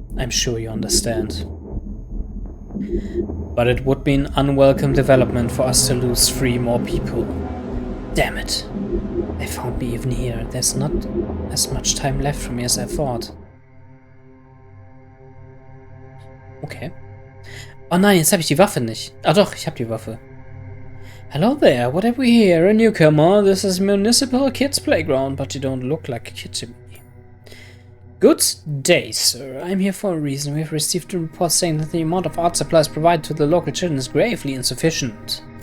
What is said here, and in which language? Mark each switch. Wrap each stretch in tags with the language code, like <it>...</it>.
<en>I'm sure you understand. But it would be an unwelcome development for us to lose 3 more people. Damn it. They found me even here. There's not as much time left for me as I thought. Okay.</en> <de>Oh nein, jetzt habe ich die Waffe nicht. Ah doch, ich habe die Waffe.</de> <en>Hello there, what have we here? A newcomer. This is municipal kids playground, but you don't look like a kid to me. Good day, sir. I'm here for a reason. We've received a report saying that the amount of art supplies provided to the local children is gravely insufficient.</en>